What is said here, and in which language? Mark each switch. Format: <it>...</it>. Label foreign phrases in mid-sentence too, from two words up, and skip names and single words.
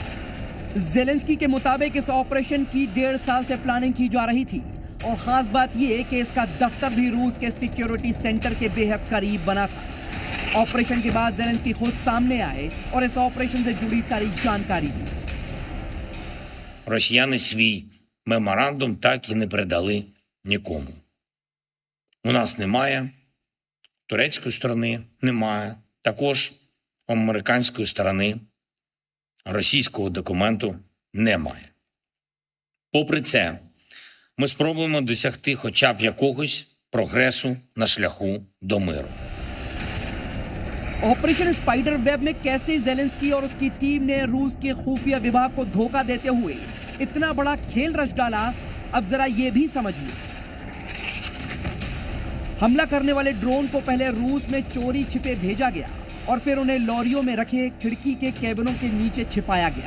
<hi>ज़ेलेंस्की के मुताबिक इस ऑपरेशन की 1.5 साल से प्लानिंग की जा रही थी और खास बात यह कि इसका दफ्तर भी रूस के</hi> <en>security center</en> <hi>के बेहद करीब बना था। ऑपरेशन के बाद ज़ेलेंस्की खुद सामने आए और इस ऑपरेशन से जुड़ी सारी जानकारी दी।</hi> <uk>Росіяни свій меморандум так і не передали нікому. У нас немає, турецької сторони немає, також у американської сторони російського документу немає. Попри це, ми спробуємо досягти хоча б якогось прогресу на шляху до миру.</uk> <hi>ऑपरेशन स्पाइडर वेब में कैसे ज़ेलेंस्की और उसकी टीम ने रूस के खुफिया विभाग को धोखा देते हुए इतना बड़ा खेल रच डाला, अब जरा ये भी समझिए। हमला करने वाले ड्रोन को पहले रूस में चोरी छिपे भेजा गया और फिर उन्हें लॉरियों में रखे खिड़की के केबिनों के नीचे छिपाया गया।</hi>